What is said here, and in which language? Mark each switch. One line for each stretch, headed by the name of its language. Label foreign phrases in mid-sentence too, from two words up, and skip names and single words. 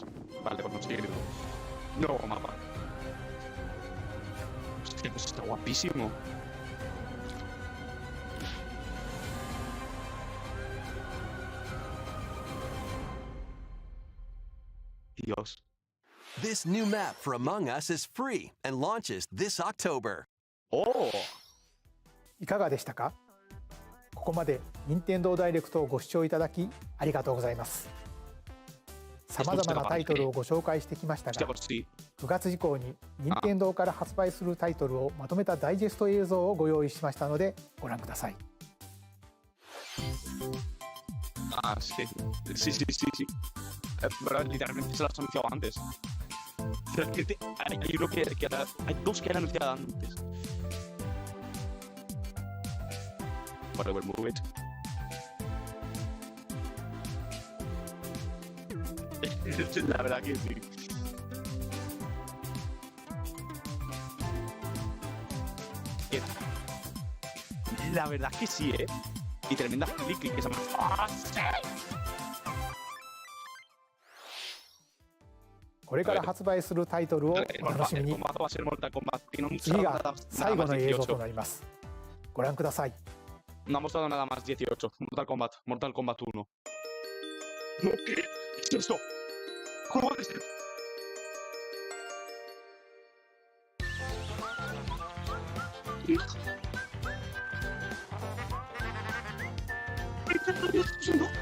Spanish: Vale, pues no sigue. Nuevo mapa. Hostia, pues está guapísimo. Dios.
English: This new map for Among Us is free and launches this October. ¡Oh!
Japanese: いかがでしたか？ここまで任天堂ダイレクトをご視聴いただきありがとうございます。さまざまなタイトルをご紹介してきましたが、9月以降に任天堂から発売するタイトルをまとめたダイジェスト映像をご用意しましたのでご覧ください。
Spanish: Ah, sí. Sí, sí, sí, sí. Pero literalmente se las anunciaba antes. Hay uno hay dos que han anunciado antes.
English: Whatever, move it.
Spanish: La verdad que sí. La verdad que sí, ¿eh? Y tremenda click que se llama... ¡Ah, sí!
Japanese: これから発売するタイトルをお楽しみに。次が最後の映像となります。ご覧ください。
Spanish: No ha mostrado nada más 18. Mortal Kombat 1. ¿Qué es esto? ¿Cómo es esto? ¿Qué está haciendo?